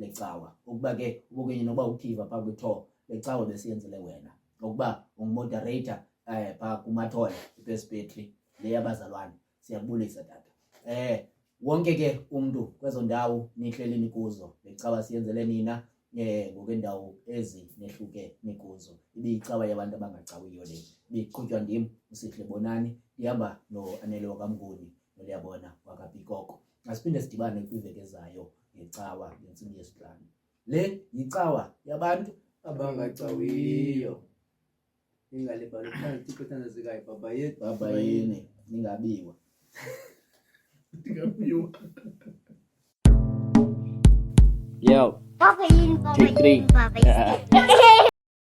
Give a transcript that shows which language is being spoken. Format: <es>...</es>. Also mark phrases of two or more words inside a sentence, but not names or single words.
<xh>Ukuba ke ubukenye noba uthiva pha kwitho lecawa besiyenzele wena ngokuba ungumoderator pha kumathole i-Best Battery le yabazalwane. Siyakubulisa tata. Wonke ke umuntu kwezo ndawo nihleli nikuzo lecawa siyenzele nina ngokwendawo ezinehluke nikuzo. Ibiyicawa yabantu abangacawiyo le, ibiqhutywa ndim uSihle Bonani, ihamba no-Anele wakamnguni noliyabona wakabhikoko. Asiphinde sidibane kwiveki ezayo ngecawa ngentsimbi yesihlanu. Le yicawa yabantu abangacawiyo. Ingalibali phansi Thixo uthandazekayo baba yethu. baba yini ningabiwa. Ndingabiwa. Yo, Papa yini, Papa</xh> <en>Take three.</en> <xh>yini, Papa yini.</xh>